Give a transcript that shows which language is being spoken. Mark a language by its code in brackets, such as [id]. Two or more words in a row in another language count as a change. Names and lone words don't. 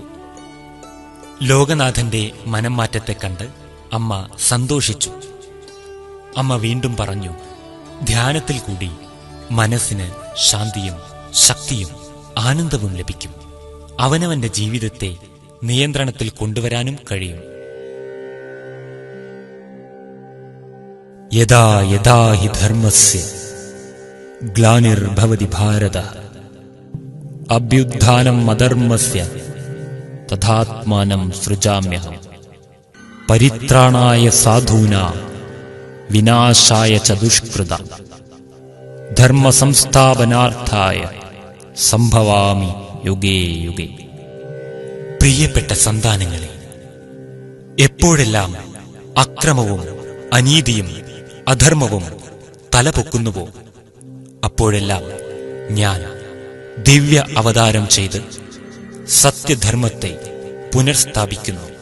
[ml] ലോകനാഥന്റെ മനംമാറ്റത്തെ കണ്ട് അമ്മ സന്തോഷിച്ചു. അമ്മ വീണ്ടും പറഞ്ഞു, ധ്യാനത്തിൽ കൂടി മനസ്സിന് ശാന്തിയും ശക്തിയും ആനന്ദവും ലഭിക്കും. അവനവന്റെ ജീവിതത്തെ നിയന്ത്രണത്തിൽ കൊണ്ടുവരാനും കഴിയും. [sa] യഥാ യഥാ ഹി ധർമ്മസ്യ ഗ്ലാനിർഭവതി ഭാരത അഭ്യുത്ഥാനം അധർമ്മസ്യ തഥാത്മാനം സൃജാമ്യഹം പരിത്രാണായ സാധൂനാം വിനാശായ ച ദുഷ്കൃതാം ധർമ്മസംസ്ഥാപനാർത്ഥായ സംഭവാമി യുഗേ യുഗേ. [ml] പ്രിയപ്പെട്ട സന്താനങ്ങളെ, എപ്പോഴെല്ലാം അക്രമവും അനീതിയും അധർമ്മവും തലപൊക്കുന്നുവോ അപ്പോഴെല്ലാം ഞാൻ ദിവ്യ അവതാരം ചെയ്ത് സത്യധർമ്മത്തെ പുനർസ്ഥാപിക്കുന്നു.